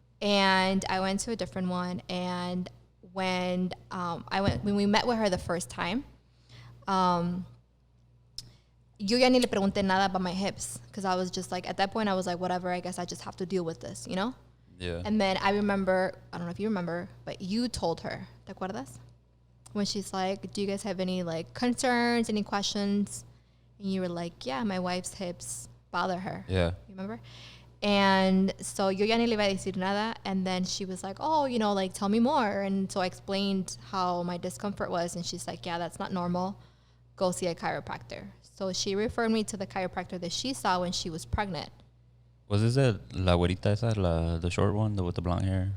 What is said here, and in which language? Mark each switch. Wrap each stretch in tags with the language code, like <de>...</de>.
<en>And I went to a different one, and when we met with her the first time,</en> <es>yo ya ni le pregunté nada</es> <en>about my hips, because I was just like, at that point I was like, whatever, I guess I just have to deal with this, Yeah. And then I remember, I don't know if you remember, but you told her,</en> <es>¿te acuerdas?</es> <en>When she's like, do you guys have any like concerns, any questions? And you were like, yeah, my wife's hips bother her. Yeah. You remember? And so</en> <es>yo ya ni le iba a decir nada.</es> <en>And then she was like, oh, like tell me more. And so I explained how my discomfort was. And she's like, yeah, that's not normal. Go see a chiropractor. So she referred me to the chiropractor that she saw when she was pregnant. Was this</en> <es>la güerita esa,</es> <en>the short one, with the blonde hair?</en>